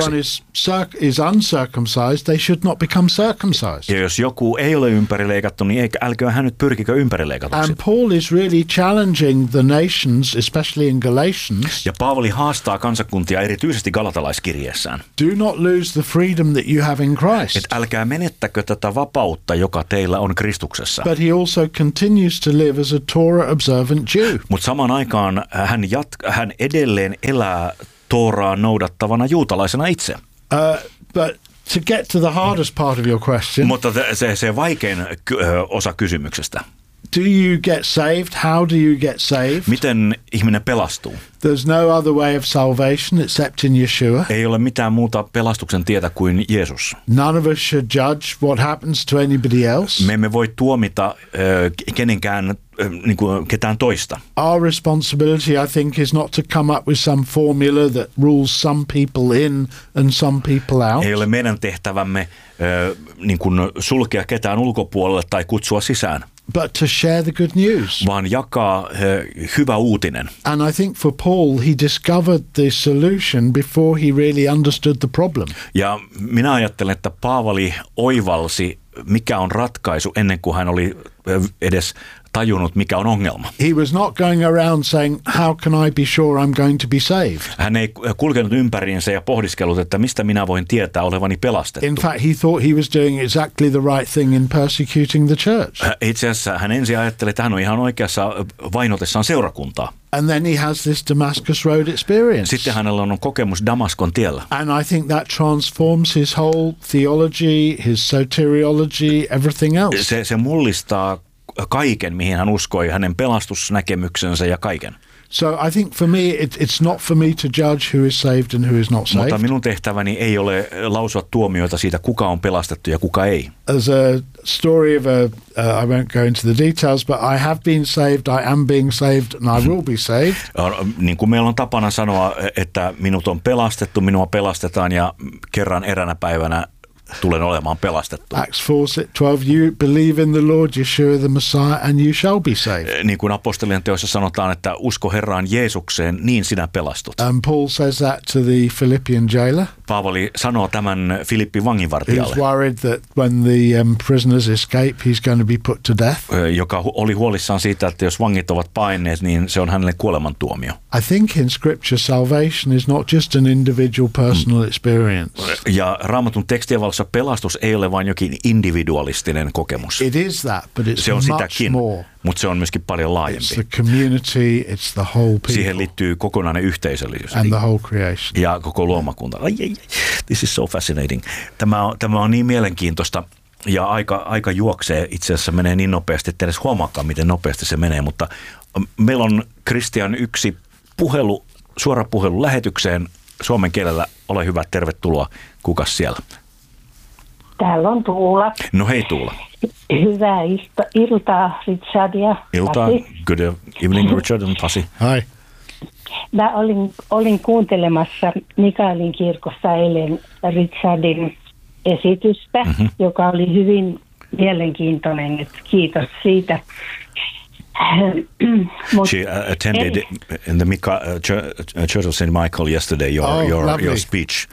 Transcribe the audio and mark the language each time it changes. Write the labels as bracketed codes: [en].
[en] If anyone is uncircumcised, they should not become circumcised. [fi] Ja jos joku ei ole ympärileikattu, niin älkö hän nyt pyrkikö ympärileikatuksi. [en] And Paul is really challenging the nations, especially in Galatians. [fi] Ja Paavali haastaa kansakuntia erityisesti galatalaiskirjeessään. [en] Do not lose the freedom that you have in Christ. [fi] Et älkää menettäkö tätä vapautta, joka teillä on Kristuksessa. [en] But he also continues to live as a Torah observant Jew. [fi] Mut samaan aikaan hän edelleen elää Tooraa noudattavana juutalaisena itse. [en] But to get to the hardest part of your question. [fi] Mutta se vaikein osa kysymyksestä. [en] Do you get saved? How do you get saved? [fi] Miten ihminen pelastuu? [en] There's no other way of salvation except in Yeshua. [fi] Ei ole mitään muuta pelastuksen tietä kuin Jeesus. [en] None of us should judge what happens to anybody else. [fi] Me emme voi tuomita kenenkään niin kuin ketään toista. [en] Our responsibility, I think, is not to come up with some formula that rules some people in and some people out. [fi] Ei ole meidän tehtävämme niin kuin sulkea ketään ulkopuolelle tai kutsua sisään. [en] But to share the good news. [fi] Vaan jakaa hyvä uutinen. [en] And I think for Paul, he discovered the solution before he really understood the problem. [fi] Ja minä ajattelen, että Paavali oivalsi mikä on ratkaisu ennen kuin hän oli edes tajunnut, mikä on ongelma. [en] He was not going around saying, how can I be sure I'm going to be saved? [fi] Hän ei kulkenut ympäriinsä ja pohdiskellut, että mistä minä voin tietää olevani pelastettu. [en] In fact, he thought he was doing exactly the right thing in persecuting the church. [fi] Itse asiassa hän ensin ajatteli, että hän on ihan oikeassa vainotessaan seurakuntaa. [en] And then he has this Damascus Road experience. [fi] Sitten hänellä on kokemus Damaskon tiellä. [en] And I think that transforms his whole theology, his soteriology, everything else. [fi] Se mullistaa kaiken, mihin hän uskoi, hänen pelastusnäkemyksensä ja kaiken. [en] So I think for me it's not for me to judge who is saved and who is not saved. [fi] Mutta minun tehtäväni ei ole lausua tuomioita siitä, kuka on pelastettu ja kuka ei. [en] As a story of a I won't go into the details, but I have been saved, I am being saved and I will be saved. [fi] Niin kuin meillä on tapana sanoa, että minut on pelastettu, minua pelastetaan ja kerran eräänä päivänä tulen olemaan pelastettu. [en] Acts 4:12, you believe in the Lord Yeshua the Messiah and you shall be saved. [fi] Niin kuin apostolien teoissa sanotaan, että usko Herraan Jeesukseen, niin sinä pelastut. [en] And Paul says that to the Philippian jailer. [fi] Paavali sanoo tämän Filippin vanginvartijalle. [en] He's worried that when the prisoners escape, he's going to be put to death. [fi] Joka oli huolissaan siitä, että jos vangit ovat paineet, niin se on hänelle kuolemantuomio. [en] I think in scripture salvation is not just an individual personal experience. [fi] Ja Raamatun tekstien valossa pelastus ei ole vain jokin individualistinen kokemus. [en] It is that, but it's much [fi] sitäkin [en] more. [fi] Mutta se on myöskin paljon laajempi. [en] It's the community, it's the whole people. [fi] Siihen liittyy kokonainen yhteisöllisyys. [en] And the whole creation. [fi] Ja koko luomakunta. [en] Ai, ai, ai. This is so fascinating. [fi] Tämä on niin mielenkiintoista ja aika juoksee. Itse asiassa menee niin nopeasti, että edes huomaakaan, miten nopeasti se menee. Mutta meillä on Christian yksi puhelu, suora puhelu lähetykseen suomen kielellä. Ole hyvä, tervetuloa. Kukas siellä? Täällä on Tuula. No hei Tuula. Hyvää iltaa Richard ja iltaa. [en] Good evening Richard and Pasi. Hi. [fi] Mä olin kuuntelemassa Mikaelin kirkossa eilen Richardin esitystä, joka oli hyvin mielenkiintoinen. Kiitos siitä. [en] She attended in the Church of St. Michael yesterday, your speech.